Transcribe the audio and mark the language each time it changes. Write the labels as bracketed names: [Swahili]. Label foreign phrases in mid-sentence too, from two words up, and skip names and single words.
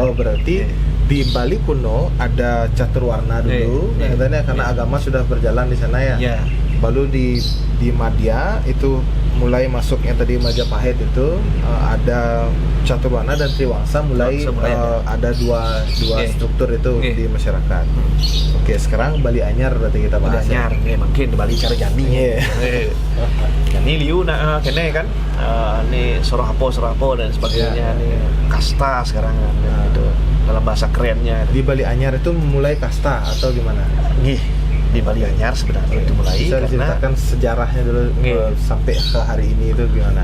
[Indonesian] Oh, berarti di Bali kuno ada catur warna dulu, karena agama sudah berjalan di sana ya. Baru di Madya itu mulai masuknya tadi Majapahit itu ada Caturwana dan Triwangsa mulai ada dua struktur itu di masyarakat. Oke, sekarang Bali Anyar berarti kita bahas. [Balinese] Bali Anyar, makin Bali cara Jani. Jani liu nak kene kan, [Indonesian] ini Sorohapo dan sebagainya, nih kasta sekarang itu dalam bahasa kerennya. Di Bali Anyar itu mulai kasta atau gimana? Di Bali Anyar sebenarnya itu mulai. Bisa diceritakan sejarahnya dulu sampai ke hari ini itu gimana?